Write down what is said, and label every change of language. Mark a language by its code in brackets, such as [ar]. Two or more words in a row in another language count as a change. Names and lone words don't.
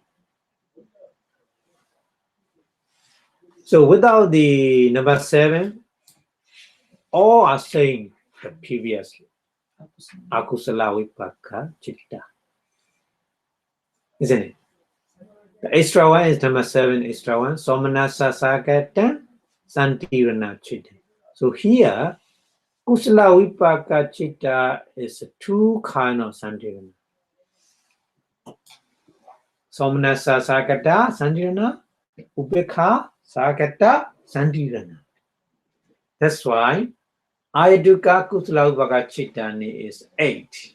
[en] So without the number 7, all are saying the previous [pi] Akusala Vipaka Citta. [en] Isn't it? The extra one is number 7, extra one. [pi] Somanasa Sahagatam Santirana Chitta. [en] So here, [pi] Kusala Vipaka Citta [en] is 2 kind of Santirana. [pi] Somanasa Sahagata Santirana, Upekha Sahagata Santirana. [en] That's why [pi] Ahetuka Kusala Vipaka Cittani [en] is 8.